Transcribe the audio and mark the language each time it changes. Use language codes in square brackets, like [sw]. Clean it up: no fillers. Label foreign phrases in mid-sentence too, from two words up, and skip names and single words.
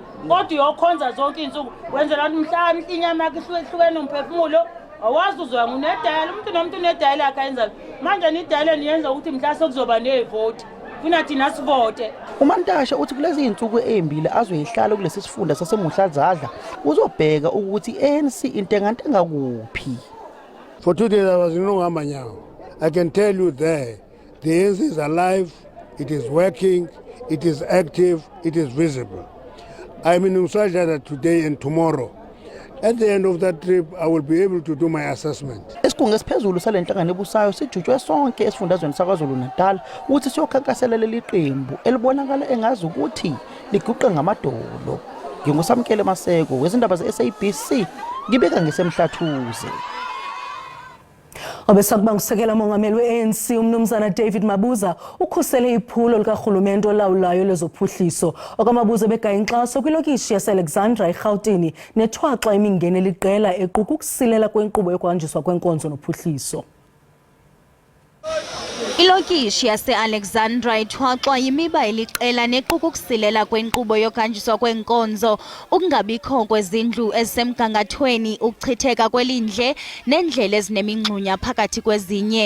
[zu] Kodwa uyokhonza zonke izinsuku wenzela ukuthi mhla inyama yakhe ihlukene umphefumulo awazi uzoya ngunedayela umuntu nomuntu unedayela yakhe ayenza. Manje nidayela niyenza ukuthi mhla sekuzoba nevoti. Funa thina sivote. uMantashe uthi kulezi izinsuku ezimbili azoyihlala kulesi sifunda saseMuhla Dladla uzobheka ukuthi ANC intengantenga kuphi. [en] For 2 days I was in Nongamanyawo. I can tell you there the ANC is alive, it is working, it is active, it is visible. I'm in Musa Dladla today and tomorrow. At the end of that trip, I will be able to do my assessment. [zu] Esikhungo esiphezulu salenhlangano ebusayo sijutshwe sonke esifundazweni saKwaZulu-Natal ukuthi siyokhankasela leli qembu elibonakala engazi ukuthi liguqe ngamadolo. NginguSamkele Maseko wezindaba ze-SABC ngibeka ngesemhlathuze. [xh] Obesakuba ngusekela mongameli we-ANC umnumzana David Mabuza ukhusele iphulo likahulumende olawulayo lezophuhliso. OkaMabuza begaya inkxaso kwilokishi yase-Alexandra eRhawutini nethwaxa imingeni eliqela equka ukusilela kwenkqubo yokuhanjiswa kwenkonzo nophuhliso. Ilokishi yase-Alexandra ithwaxwa yimiba eliqela nequka ukusilela kwenkqubo yokuhanjiswa kwenkonzo, ukungabikho kwezindlu ezisemgangathweni, ukuchitheka kwelindle nendlela ezinemingxunya phakathi kwezinye.